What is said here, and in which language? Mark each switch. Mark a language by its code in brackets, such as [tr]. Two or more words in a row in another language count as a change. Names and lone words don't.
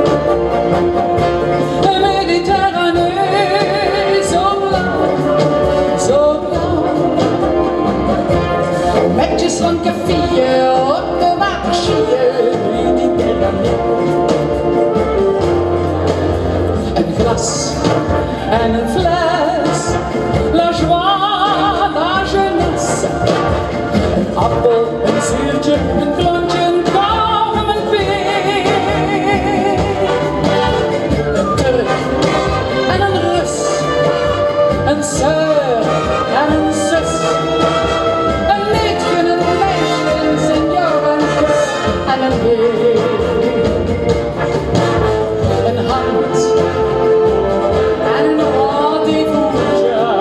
[nl] De Mediterranee, zo blauw, zo blauw. Met je slanke vier op de waterschieën. Een glas en een fles, [fr] la joie, la jeunesse. [nl] Een appel, een zuurtje, een klontje, een kalm, een peer. Een Turk en een Rus, een zeur en een zus. Een liedje, een meisje, een senior, een kus en een heer. Een hand en een rendezvousje.